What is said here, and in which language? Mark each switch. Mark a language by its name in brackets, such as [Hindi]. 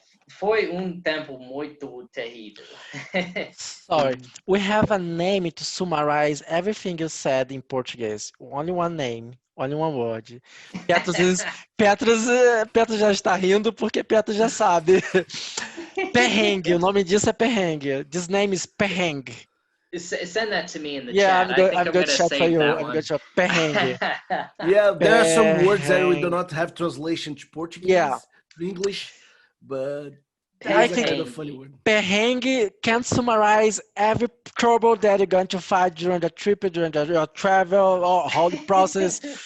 [Portuguese] Foi tempo muito terrível. [English] Sorry, we have a name to summarize everything you said in Portuguese. Only one name, only one word. [Portuguese] Petros já está rindo porque Petros já sabe. Perrengue, o nome disso é perrengue. [English] This name is perrengue. Send that to me in the Yeah, chat. I'm going to chat for you. I'm going to chat perrengue. Yeah, there are some words that we do not have translation to Portuguese, to English, but I it's a think kind of funny word. perrengue can summarize every trouble that you're going to find during the trip, during your travel, or whole process.